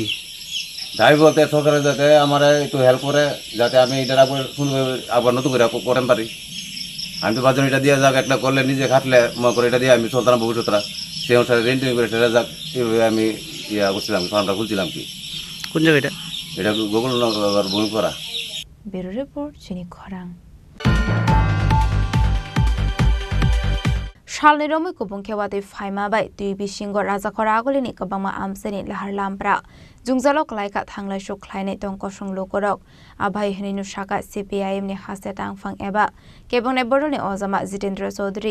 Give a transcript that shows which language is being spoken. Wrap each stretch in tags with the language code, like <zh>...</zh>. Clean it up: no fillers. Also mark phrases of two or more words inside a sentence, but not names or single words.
<bn>দাবি বলতে সরকারের যাতে আমার একটু হেল্প করে যাতে আমি এটা আবার নতুন করে করতে পারি আমি তো বাচ্চা এটা দিয়ে যাক একটা করলে নিজে খাটলে মনে করে এটা দিয়ে আমি চলতাম ভবিষ্যতরা সেই অনুসারে রেন্টিং করে সেটা যাক এইভাবে আমি করছিলাম ফার্মটা খুলছিলাম কি কোন জায়গা এটা গুগল বমি করা</bn> <en>Bureau Report</en> <trp>Chini Khorang Shalni Romi Kubung Kewati Faima Bai Tui Bishingo Razakhora Agolini Kabama Amseni Lahar Lampra Jungzalok Laika Thanglai Shuk Klaine Tongkoshung Lokorok Abhai Heninu Shaka CPIM ni Haste Tangfang Eba Kebong ne Boroni Ozama Jitendra Chaudhary</trp>